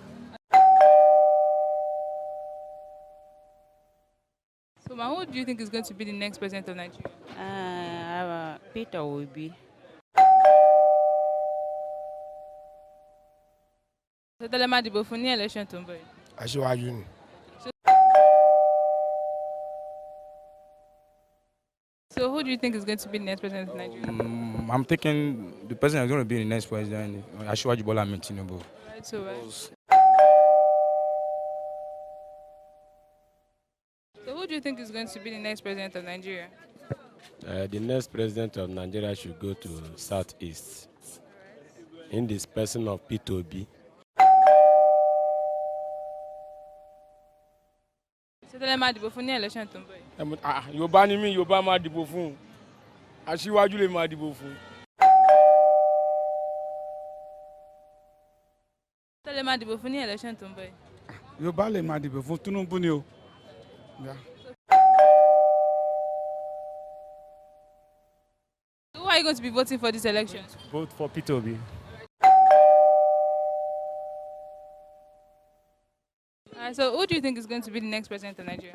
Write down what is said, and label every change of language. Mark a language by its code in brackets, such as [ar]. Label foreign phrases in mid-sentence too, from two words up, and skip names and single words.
[en] So, who do you think is going to be the next president of Nigeria? Peter Obi. So, tell them about the election tomorrow. [yo] Aṣíwájú ni. [en] So, who do you think is going to be the next president of Nigeria? I'm thinking the person that's going to be the next president, Aṣíwájú Bọ́lá Ahmed Tinubu. Right, so right. So who do you think is going to be the next president of Nigeria? The next president of Nigeria should go to Southeast in this person of P2B. So tell them [yo] dìbò fún ní election tó ń bọ̀ yìí. Yorùbá ni mí, Yorùbá máa dìbò fún. Aṣíwájú lè máa dìbò fún. [en] Tell them [yo] dìbò fún ní election tó ń bọ̀ yìí. Yorùbá lè máa dìbò fún Tinubu ni o. [en] So who are you going to be voting for this election? Vote for P2B. So who do you think is going to be the next president of Nigeria?